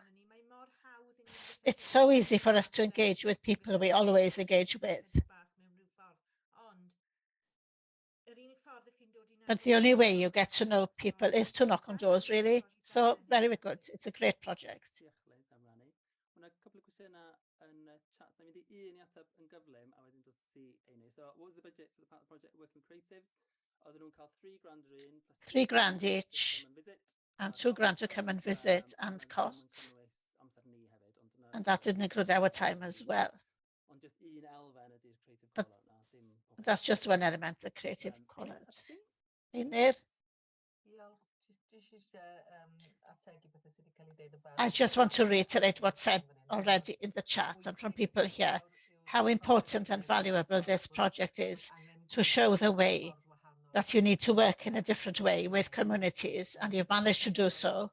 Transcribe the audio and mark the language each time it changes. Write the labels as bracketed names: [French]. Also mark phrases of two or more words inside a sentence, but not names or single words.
[English] It's so easy for us to engage with people we always engage with. But the only way you get to know people is to knock on doors, really. So very good. It's a great project. Couple of [Welsh] cwestiynau yn y chat un i ateb yn gyflym a wedyn dod i enw. [English] So what was the budget for the part of the project working with creatives? [Welsh] Oedden nhw'n cael £3,000 yr un plus [English] £3,000 each and £2,000 to come and visit and costs. And that didn't include our time as well. [Welsh] Ond just un elfen ydy'r creative [English] But [Welsh] call-out na, dim [English] that's just one element, the creative call-out. Einar? I just want to reiterate what's said already in the chat and from people here, how important and valuable this project is to show the way that you need to work in a different way with communities, and you've managed to do so.